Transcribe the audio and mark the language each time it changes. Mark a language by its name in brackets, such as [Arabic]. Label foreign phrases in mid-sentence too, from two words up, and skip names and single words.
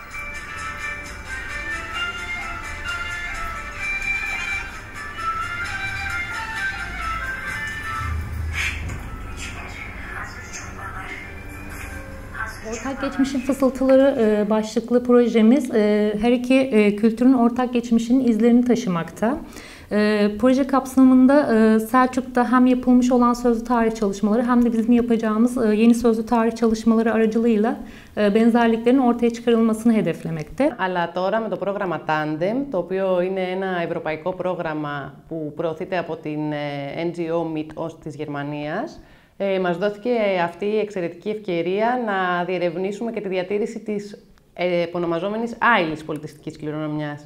[Turkish] Ortak Geçmişin Fısıltıları başlıklı projemiz her iki kültürün ortak geçmişinin izlerini taşımakta. Proje kapsamında Selçuk'ta hem yapılmış olan sözlü tarih çalışmaları hem de bizim yapacağımız yeni sözlü tarih çalışmaları aracılığıyla benzerliklerin ortaya çıkarılmasını hedeflemekte. [Greek] Αλλά τώρα με το πρόγραμμα Tandem, το οποίο είναι ένα ευρωπαϊκό πρόγραμμα που προωθείται από την NGO MIT-OST της Γερμανίας, μας δόθηκε αυτή η εξαιρετική ευκαιρία να διερευνήσουμε και τη διατήρηση της επωνομαζόμενης άειλης πολιτιστικής κληρονομιάς.